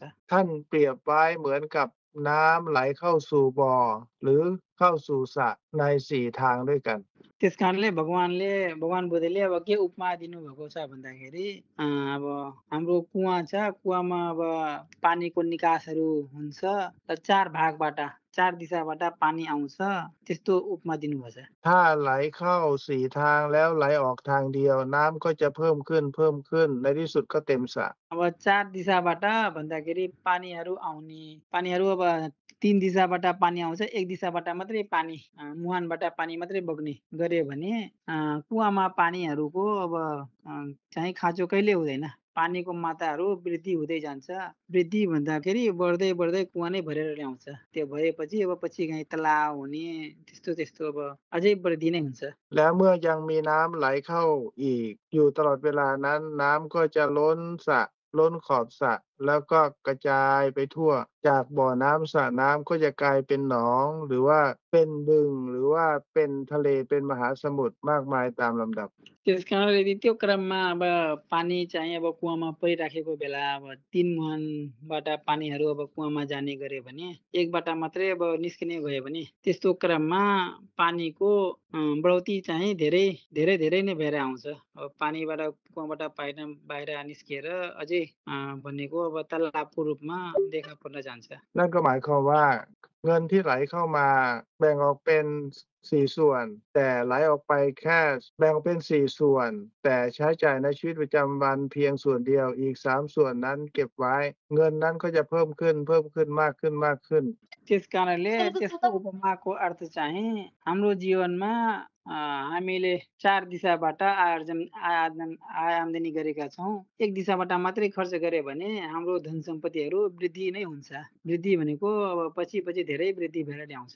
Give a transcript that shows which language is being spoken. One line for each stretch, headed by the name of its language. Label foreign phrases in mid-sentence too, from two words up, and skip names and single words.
Thai: ท่านเปรียบไว้เหมือนกับน้ำไหลเข้าสู่บ่อหรือเข้าสู่สระใน 4 ทางด้วยกัน
Nepali: त्यस कारणले भगवान बुद्धले अब के उपमा दिनुभएको छ भन्दाखेरि अब हाम्रो कुवा छ, कुवामा अब पानीको निकासहरू हुन्छ र 4 भागबाट 4 दिशाबाट पानी आउँछ, त्यस्तो उपमा दिनुभएको छ।
Thai: ถ้าไหลเข้า 4 ทางแล้วไหลออกทางเดียวน้ำก็จะเพิ่มขึ้นในที่สุดก็เต็มสระ
Nepali: अब 4 दिशाबाट भन्दाखेरि पानीहरू अब 3 दिशाबाट पानी आउँछ, 1 दिशाबाट मात्रै पानी मुहानबाट पानी मात्रै बग्ने गर्यो भने कुवामा पानीहरूको अब चाहिँ खाँचो कहिले हुँदैन। पानीको मात्राहरू वृद्धि हुँदै जान्छ। वृद्धि भन्दाखेरि बढ्दै कुवा नै भरेर ल्याउँछ। त्यो भएपछि अब पछि कहीँ तलाउ हुने त्यस्तो अब अझै वृद्धि नै हुन्छ।
Thai: แล้วเมื่อยังมีน้ำไหลเข้าอีกอยู่ตลอดเวลานั้นน้ำก็จะล้นสระล้นขอบสระแล้วก็กระจายไปทั่วจากบ่อน้ำสระน้ำก็จะกลายเป็นหนองหรือว่าเป็นบึงหรือว่าเป็นทะเลเป็นมหาสมุทรมากมายตามลำดับ
Nepali: त्यस कारणले यदि त्यो क्रममा अब पानी चाहिँ अब कुवामा परिराखेको बेला अब 3 मुहानबाट पानीहरू अब कुवामा जाने गर्यो भने एकबाट मात्रै अब निस्किने भयो भने त्यस्तो क्रममा पानीको बढौती चाहिँ धेरै नै भएर आउँछ। अब पानीबाट कुवाबाट बाहिर निस्किएर अझै भनेको अब तलाबको रूपमा देखा पर्न जान्छ।
Thai: นั่นก็หมายความว่าเงินที่ไหลเข้ามาแบ่งออกเป็น 4 ส่วนแต่ไหลออกไปแค่แบ่งออกเป็น 4 ส่วนแต่ใช้จ่ายในชีวิตประจำวันเพียงส่วนเดียวอีก 3 ส่วนนั้นเก็บไว้เงินนั้นก็จะเพิ่มขึ้นมากขึ้น
Nepali: त्यस कारणले त्यसको उपमाको अर्थ चाहिँ हाम्रो जीवनमा हामीले 4 दिशाबाट आय आम्दानी गरेका छौँ, 1 दिशाबाट मात्रै खर्च गर्यो भने हाम्रो धन सम्पत्तिहरू वृद्धि नै हुन्छ। वृद्धि भनेको अब पछि धेरै वृद्धि भएर ल्याउँछ।